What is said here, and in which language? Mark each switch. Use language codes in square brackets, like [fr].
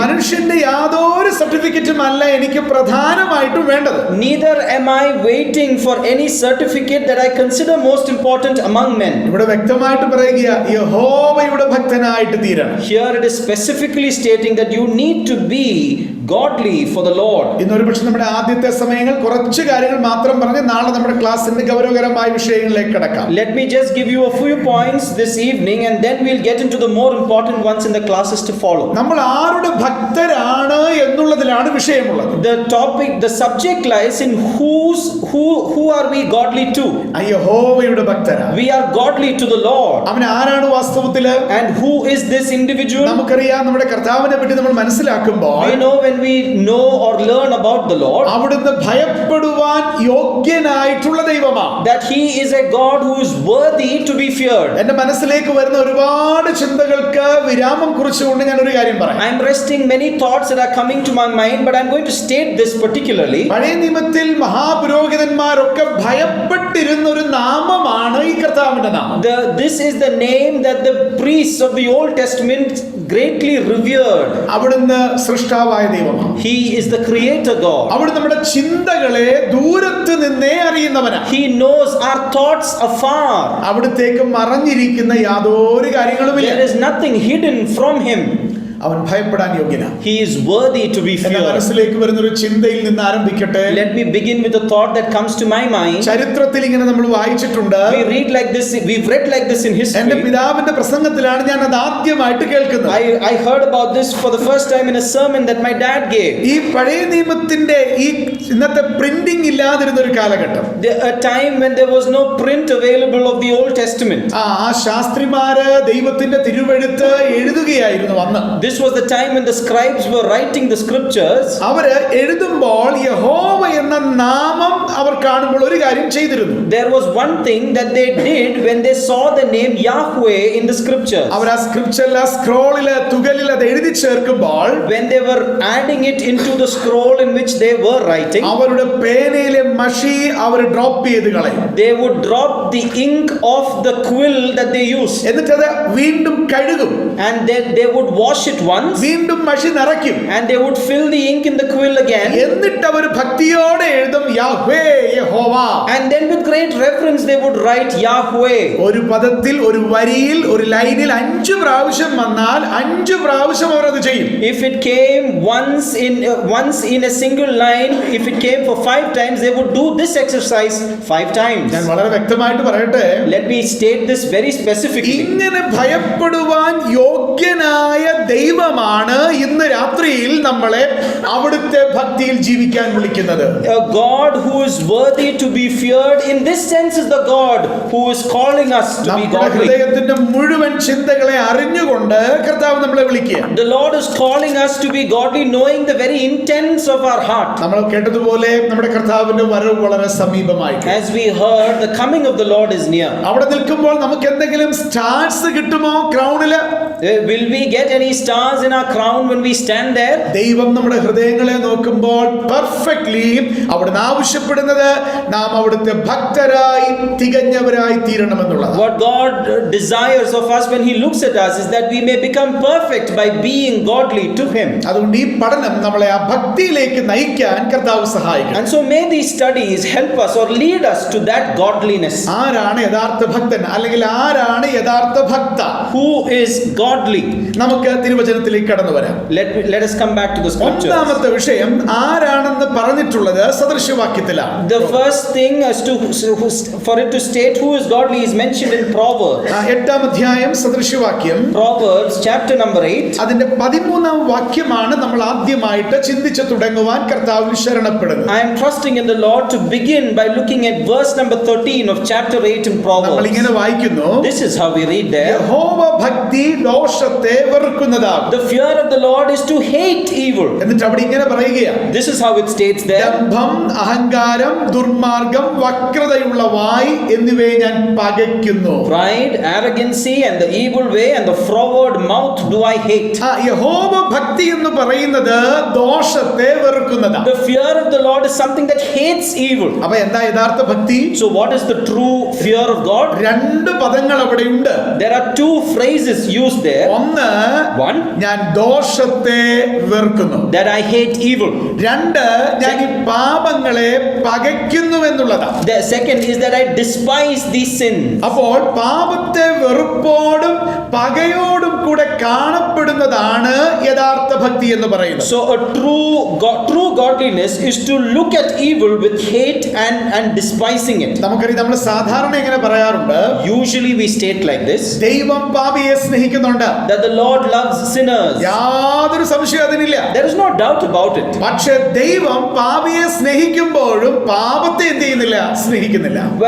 [ml] മനുഷ്യന്റെ യാതൊരു സർട്ടിഫിക്കറ്റും അല്ല എനിക്ക് പ്രധാനമായിട്ടും വേണ്ടത്. [en] Neither am I waiting for any certificate that I consider most important among men. [ml] ഇവിടെ വ്യക്തമായിട്ട് പറയുക യഹോവയുടെ ഭക്തനായിട്ട് തീരണം. [en] Here it is specifically stating that you need to be godly for the Lord. [ml] ഇന്നൊരു പക്ഷെ നമ്മുടെ ആദ്യത്തെ സമയങ്ങൾ കുറച്ച് കാര്യങ്ങൾ മാത്രം പറഞ്ഞ് നാളെ നമ്മുടെ ക്ലാസ്സിന്റെ ഗൗരവകരമായ വിഷയങ്ങളിലേക്ക് കടക്കാം. [en] Let me just give you a few points this evening and then we'll get into the more important ones in the classes to follow. [ml] നമ്മൾ ആരുടെ ഭക്തരാണ് എന്നുള്ളതിലാണ് വിഷയമുള്ളത്. [en] The subject lies in who are we godly to? [ml] യഹോവയുടെ ഭക്തരാണ്. [en] We are godly to the Lord. [ml] അവൻ ആരാണ് വാസ്തവത്തില്? [en] And who is this individual? [ml] നമുക്കറിയാം നമ്മുടെ കർത്താവിനെ പറ്റി നമ്മൾ മനസ്സിലാക്കുമ്പോൾ [en] We know when we know or learn about the Lord [ml] അവിടുന്ന് ഭയപ്പെടുവാൻ യോഗ്യനായിട്ടുള്ള ദൈവമാണ്. [en] that he is a God who is worthy to be feared. [ml] എന്റെ മനസ്സിലേക്ക് വരുന്ന ഒരുപാട് ചിന്തകൾക്ക് വിരാമം കുറിച്ചുകൊണ്ട് ഞാൻ ഒരു കാര്യം പറയാം. [en] I am resting many thoughts that are coming to my mind, but I am going to state this particularly. [ml] പഴയ നിയമത്തിൽ മഹാപുരോഹിതന്മാരൊക്കെ ഭയപ്പെട്ടിരുന്ന ഒരു നാമമാണ് ഈ കർത്താവിന്റെ നാമം. [en] This is the name that the priests of the Old Testament greatly revered. [ml] അവിടുന്ന് സൃഷ്ടാവായ ദൈവമാണ്. [en] He is the creator God. [ml] അവിടുന്ന് നമ്മുടെ ചിന്തകളെ ദൂരത്ത് നിന്നേ അറിയുന്നവനാണ്. [en] He knows our thoughts afar. [ml] അവിടുത്തേക്ക് മറഞ്ഞിരിക്കുന്ന യാതൊരു കാര്യങ്ങളുമില്ല. [en] There is nothing hidden from him. [ml] അവൻ ഭയപ്പെടാൻ യോഗ്യനാണ്. [en] He is worthy to be [ml] എന്റെ [en] feared. [ml] മനസ്സിലേക്ക് വരുന്ന ഒരു ചിന്തയിൽ നിന്ന് ആരംഭിക്കട്ടെ. [en] Let me begin with a thought that comes to my mind. [ml] ചരിത്രത്തിൽ ഇങ്ങനെ നമ്മൾ വായിച്ചിട്ടുണ്ട്. [en] We've read like this in history. [ml] എന്റെ പിതാവിന്റെ പ്രസംഗത്തിലാണ് ഞാൻ അത് ആദ്യമായിട്ട് കേൾക്കുന്നത്. [en] I heard about this for the first time in a sermon that my dad gave. [ml] ഈ പഴയ നിയമത്തിന്റെ ഈ ഇന്നത്തെ പ്രിന്റിംഗ് ഇല്ലാതിരുന്ന ഒരു കാലഘട്ടം. [en] A time when there was no print available of the Old Testament. [ml] ആ ശാസ്ത്രിമാര് ദൈവത്തിന്റെ തിരുവെഴുത്ത് എഴുതുകയായിരുന്നു അന്ന്. [en] This was the time when the scribes were writing the scriptures. [ml] അവര് എഴുതുമ്പോൾ യഹോവ എന്ന നാമം അവർ കാണുമ്പോൾ ഒരു കാര്യം ചെയ്തിരുന്നു. [en] There was one thing that they did when they saw the name Yahweh in the scriptures. [ml] അവർ ആ സ്ക്രിപ്ചറിലെ സ്ക്രോളിലെ തുകലിൽ അത് എഴുതി ചേർക്കുമ്പോൾ [en] When they were adding it into the scroll in which they were writing, [ml] അവരുടെ പേനയിലെ മഷി അവർ ഡ്രോപ്പ് ചെയ്ത് കളയും. [en] they would drop the ink of the quill that they used. [ml] എന്നിട്ടത് വീണ്ടും കഴുകും. [en] And then they would wash it once. [ml] വീണ്ടും മഷി നിറയ്ക്കും. [en] And they would fill the ink in the quill again. [ml] എന്നിട്ട് അവർ ഭക്തിയോടെ എഴുതും യാഹ്വേ യഹോവ. [en] And then with great reverence they would write Yahweh. [ml] ഒരു പദത്തിൽ ഒരു വരിയിൽ ഒരു ലൈനിൽ 5 പ്രാവശ്യം വന്നാൽ 5 പ്രാവശ്യം അവർ അത് ചെയ്യും. [en] If it came once in a single line, if it came for 5 times, they would do this exercise 5 times. [ml] ഞാൻ വളരെ വ്യക്തമായിട്ട് പറയട്ടെ. [en] Let me state this very specifically. [ml] ഇങ്ങനെ ഭയപ്പെടുവാൻ യോഗ്യനായ ദൈവമാണ് ഇന്ന് രാത്രിയിൽ നമ്മളെ അവിടുത്തെ ഭക്തിയിൽ ജീവിക്കാൻ വിളിക്കുന്നത്. [en] A God who is worthy to be feared in this sense is the God who is calling us to be [ml] നമ്മുടെ [en] godly. [ml] ഹൃദയത്തിന്റെ മുഴുവൻ ചിന്തകളെ അറിഞ്ഞുകൊണ്ട് കർത്താവ് നമ്മളെ വിളിക്കുക. [en] The Lord is calling us to be godly, knowing the very intents of our heart. [ml] നമ്മൾ കേട്ടതുപോലെ നമ്മുടെ കർത്താവിന്റെ വരവ് വളരെ സമീപമായി. [en] As we heard, the coming of the Lord is near. [ml] അവിടെ നിൽക്കുമ്പോൾ നമുക്ക് എന്തെങ്കിലും സ്റ്റാർസ് കിട്ടുമോ ക്രൗണില്? [en] Will we get any stars in our crown when we stand there? [ml] ദൈവം നമ്മുടെ ഹൃദയങ്ങളെ നോക്കുമ്പോൾ പെർഫെക്റ്റ്ലി അവിടുന്ന് ആവശ്യപ്പെടുന്നത് നാം അവിടുത്തെ ഭക്തരായി തികഞ്ഞവരായി തീരണമെന്നുള്ളത്. [en] What God desires of us when He looks at us is that we may become perfect by being godly to Him. [ml] അതുകൊണ്ട് ഈ പഠനം നമ്മളെ ആ ഭക്തിയിലേക്ക് നയിക്കാൻ കർത്താവ് സഹായിക്കും. [en] And so may these studies help us or lead us to that godliness. [ml] ആരാണ് യഥാർത്ഥ ഭക്തൻ അല്ലെങ്കിൽ ആരാണ് യഥാർത്ഥ ഭക്ത? [en] Who is godly? [ml] നമുക്ക് തിരുവചനത്തിലേക്ക് കടന്നു വരാം. [en] Let us come back to the scriptures. [ml] ഒന്നാമത്തെ വിഷയം ആരാണെന്ന് പറഞ്ഞിട്ടുള്ളത് സദൃശവാക്യത്തിലാണ്. [en] The first first thing is for it to state who is godly is mentioned in Proverbs. [ml] 8-ാം അധ്യായം സദൃശവാക്യം [en] Proverbs chapter number 8. [ml] അതിന്റെ 13-ാം വാക്യമാണ് നമ്മൾ ആദ്യമായിട്ട് ചിന്തിച്ചു തുടങ്ങുവാൻ കർത്താവിൽ ശരണപ്പെടുന്നത്. [en] I am trusting in the Lord to begin by looking at verse number 13 of chapter 8 in [ml] നമ്മൾ [en] Proverbs. [ml] ഇങ്ങനെ വായിക്കുന്നു, [en] This is how we read there. [ml] യഹോവ ഭക്തി ദോഷത്തെ വെറുക്കുന്നതാകും. [en] The fear of the Lord is to hate evil. [ml] എന്നിട്ട് അവിടെ ഇങ്ങനെ പറയുകയാണ്, [en] This is how it states there. [ml] ദമ്പം, അഹങ്കാരം, ദുർമാർഗം, വക്രതയുള്ള വായ് എന്നിവയെ ഞാൻ പകയ്ക്കുന്നു. [en] Pride, arrogancy, and the evil way, and the froward mouth do I hate. [ml] യഹോവ ഭക്തി എന്ന് പറയുന്നത് ദോഷത്തെ വെറുക്കുന്നതാണ്. [en] The fear of the Lord is something that hates evil. [ml] അപ്പൊ എന്താ യഥാർത്ഥ ഭക്തി? [en] So what is the true fear of God? [ml] 2 പദങ്ങൾ അവിടെ ഉണ്ട്. [en] There are 2 phrases used there. [ml] ഒന്ന്, [en] One, [ml] ഞാൻ ദോഷത്തെ വെറുക്കുന്നു. [en] that I hate evil. [ml] 2, ഞാൻ ഈ പാപങ്ങളെ പകയ്ക്കുന്നു എന്നുള്ളതാണ്. [en] The second is that I despise these sins. [ml] അപ്പോൾ പാപത്തെ വെറുപ്പോടും പകയോടും കൂടെ കാണപ്പെടുന്നതാണ് യഥാർത്ഥ ഭക്തി എന്ന് പറയുന്നത്. [en] So a true godliness is to look at evil with hate and despising it. [ml] നമുക്കറിയാം, നമ്മൾ സാധാരണ എങ്ങനെ പറയാറുണ്ട്, [en] Usually we state like this, [ml] ദൈവം പാപിയെ സ്നേഹിക്കുന്നുണ്ട്, [en] that the Lord loves sinners. [ml] യാതൊരു സംശയം അതിനില്ല. [en] There is no doubt about it. [ml] പക്ഷെ ദൈവം പാപിയെ സ്നേഹിക്കുമ്പോഴും പാപത്തെ എന്ത് ചെയ്യുന്നില്ല, സ്നേഹിക്കുന്നില്ല.